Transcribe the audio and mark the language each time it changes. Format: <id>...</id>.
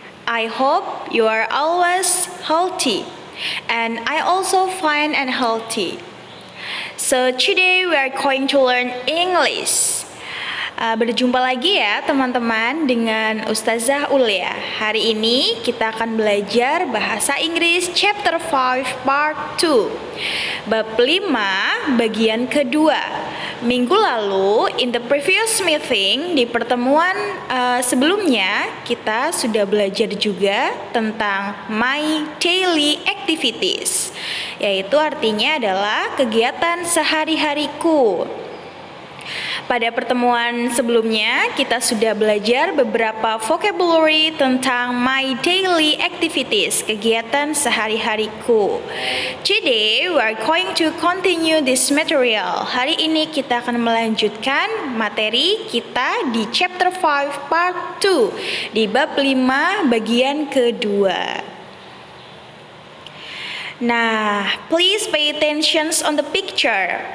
<en>I hope you are always healthy. And I also fine and healthy. So today we are going to learn English.</en> <id>Berjumpa lagi ya teman-teman dengan Ustazah Ulia. Hari ini kita akan belajar bahasa Inggris</id> <en>chapter 5 part 2</en> <id>bab 5 bagian kedua. Minggu lalu</id> <en>in the previous meeting,</en> <id>di pertemuan sebelumnya, kita sudah belajar juga tentang</id> <en>my daily activities,</en> <id>yaitu artinya adalah kegiatan sehari-hariku. Pada pertemuan sebelumnya, kita sudah belajar beberapa vocabulary tentang</id> <en>my daily activities,</en> <id>kegiatan sehari-hariku.</id> <en>Today, we are going to continue this material.</en> <id>Hari ini kita akan melanjutkan materi kita di</id> <en>chapter 5 part 2,</en> <id>di bab 5 bagian kedua.</id> <en>Nah, please pay attention on the picture.</en>